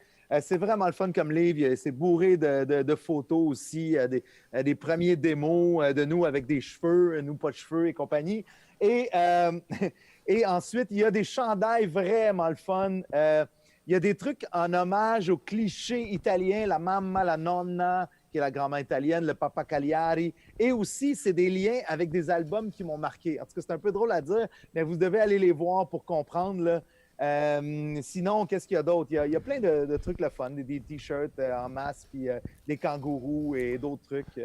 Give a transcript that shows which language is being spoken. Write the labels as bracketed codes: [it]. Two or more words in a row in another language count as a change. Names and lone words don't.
[fr] C'est vraiment le fun comme livre. C'est bourré de photos aussi, des premiers démos de nous avec des cheveux, nous pas de cheveux et compagnie. Et, et ensuite, il y a des chandails vraiment le fun. Il y a des trucs en hommage aux clichés italiens, [it] la mamma, la nonna, [fr] qui est la grand-mère italienne, le papa Cagliari. Et aussi, c'est des liens avec des albums qui m'ont marqué. En tout cas, c'est un peu drôle à dire, mais vous devez aller les voir pour comprendre, là. Sinon, qu'est-ce qu'il y a d'autre? Il y a plein de trucs le fun, des t-shirts en masse, puis des kangourous et d'autres trucs.